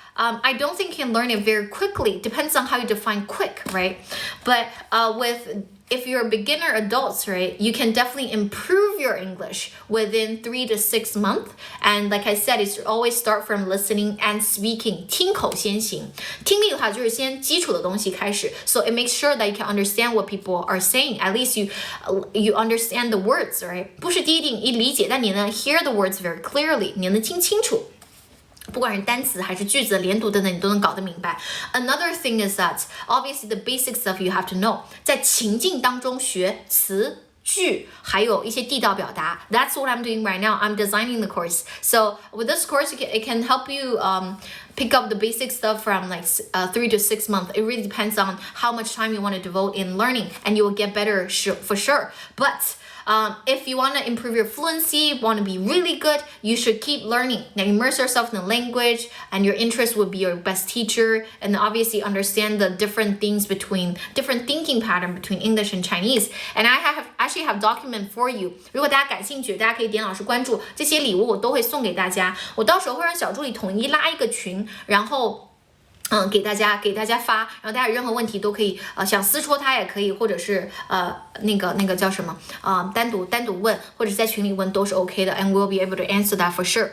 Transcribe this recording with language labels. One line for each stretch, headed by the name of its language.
English: I don't think you can learn it very quickly. Depends on how you define quick, right? But if you're beginner adults, right, you can definitely improve your English within 3 to 6 months. And like I said, it's always start from listening and speaking.
Chinese: 听口先行。听力的话就是先基础的东西开始。
English: So it makes sure that you can understand what people are saying. At least you understand the words, right?
Chinese: 不是第一定一理解，但你能
English: hear the words very clearly.
Chinese: 你能听清楚。不管是单词还是句子连读等等，你都能搞得明白。
English: Another thing is that obviously the basic stuff you have to know.
Chinese: 在情境当中学词句，还有一些地道表达。
English: That's what I'm doing right now. I'm designing the course. So with this course, it can help you pick up the basic stuff from like 3 to 6 months. It really depends on how much time you want to devote in learning, and you will get better for sure. But if you want to improve your fluency, want to be really good, you should keep learning. Now immerse yourself in the language, and your interest would be your best teacher, and obviously understand the different things between different thinking pattern between English and Chinese. And I actually have document for you.
Chinese: 如果大家感兴趣，大家可以点老师关注，这些礼物我都会送给大家。我到时候会让小助理统一拉一个群，然后给大家发，然后大家有任何问题都可以想私戳他也可以，或者是那个叫什么单独问，或者是在群里问都是 OK 的 ，
English: and we'll be able to answer that for sure。